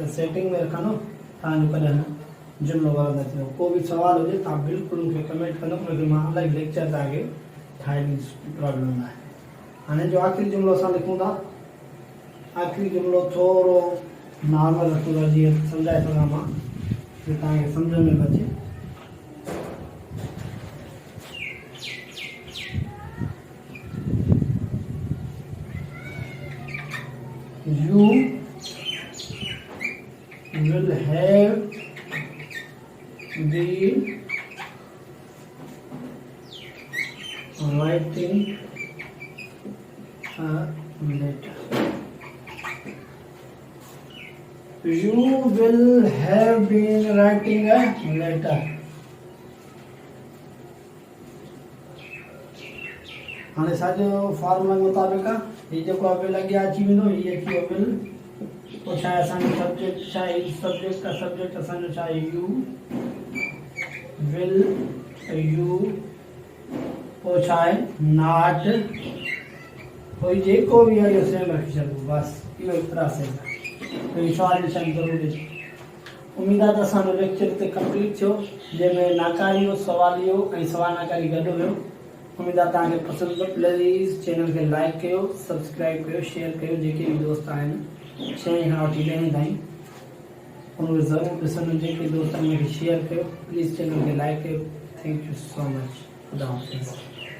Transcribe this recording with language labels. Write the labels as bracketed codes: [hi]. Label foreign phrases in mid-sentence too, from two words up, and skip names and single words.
[sd] सेटिंग में रखंदो तव्हांजो कॾहिं जुमिलो वारो न थींदो को बि सवाल हुजे तव्हां बिल्कुलु मूंखे कमेंट कंदो उनखे मां अलॻि लेक्चर तव्हांखे ठाहे ॾींदुसि प्रॉब्लम न आहे हाणे जो आख़िरी जुमिलो असां लिखूं था आख़िरी जुमिलो थोरो नॉर्मल रखूं था जीअं सम्झाए सघां मां कि तव्हांखे सम्झ में अचे [en] You will have been writing a letter. You will have been writing a letter. [sd] हाणे साॼो फॉर्मूला मुताबिक आहे ये जेको आहे विल अॻियां अची वेंदो हीअ अची वियो विल पोइ छा आहे असांजो सब्जेक्ट छा आहे सब्जेक्ट असांजो छा आहे यू [en] will you [sd] पोइ छा आहे नॉट पोइ जेको बि आहे इहो सेम रखी छॾिबो बसि इहो एतिरा सेम आहे इहो सवाल निशान ज़रूरी उमेद आहे त असांजो लेक्चर हिते कंप्लीट थियो जंहिंमें नाकारियो सवालियो ऐं सवाल नाकारी गॾु हुयो उम्मीद आहे तव्हांखे पसंदि [en] please channel [sd] खे लाइक कयो सब्सक्राइब कयो शेयर कयो जेके बि दोस्त आहिनि 6 खां वठी 10 ताईं उनखे ज़रूरु ॾिसण जेके दोस्तनि खे शेयर कयो [en] please channel [sd] खे लाइक कयो [en] thank you so much [sd] खुदा हाफ़िज़